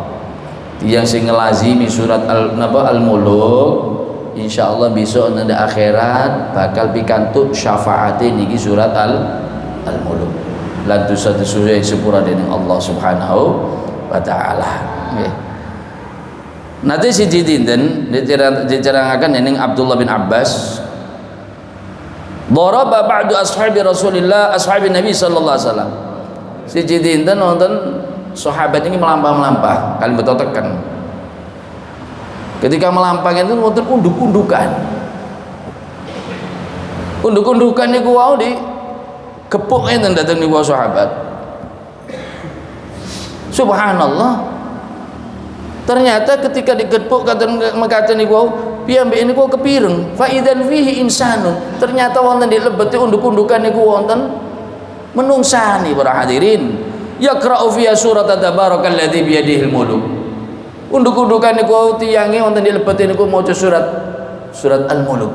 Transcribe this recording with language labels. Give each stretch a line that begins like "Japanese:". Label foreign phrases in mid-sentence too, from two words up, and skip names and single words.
Javanese: Tiyang sing ngelazimi surat Al-Muluk insyaallah besok nang akhirat bakal pikantuk syafaate niki surat Al-Muluk. Lan dosa-dosane disepuro dening Allah
Arabic: سبحانه وتعالى.
Javanese: Nggih. Nanti siji dinten diterangaken dening Abdullah bin Abbas
Arabic: ضرب بعض أصحاب رسول الله أصحاب النبي صلى الله عليه وسلم.
Javanese: Siji dinten wonten sahabat ini melampah-melampah kali betul tekan. Ketika melampah itu wonten unduk-undukan. Unduk-undukan niku wau di kepuk enten dateng niku sahabat. Subhanallah. Ternyata ketika digepuk kata niku piyambake niku kepireng
Arabic: فإذا فيه إنسان.
Javanese: Ternyata wonten di lebete unduk-undukan niku wonten menungsani
Indonesian: para hadirin.
Arabic: يقرأ فيها سورة تبارك الذي بيده الملك.
Javanese: Unduk-undukan niku tiyange wonten di lebete niku maca surat Al-Muluk.